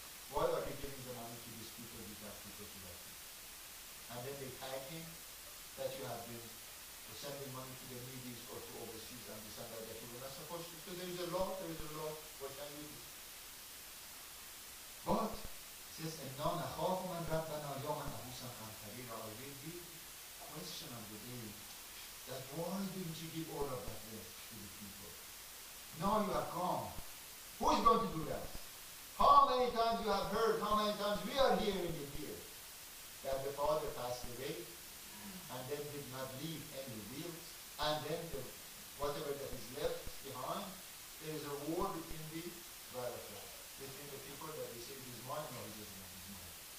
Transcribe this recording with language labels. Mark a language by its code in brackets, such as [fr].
[en] Why are you giving the money to these people, to that people, to that people? And then they tag him that you have been sending money to the needy or to overseas and this and that you were not supposed to. So there is a law, what can you do? But it says, [ar] إِنَّا نَخَافُ مِنْ رَبَّنَا يَوْمًا عَبُوسًا قَمْطَرِيرًا. [en] I will be question of the day that why didn't you give all of that wealth to the people? Now you are gone. Who is going to do that? How many times you have heard, how many times we are hearing it here, that the father passed away and then did not leave any will, and then whatever that is left behind, there is a war between the between the people that they say it is mine or it is not mine.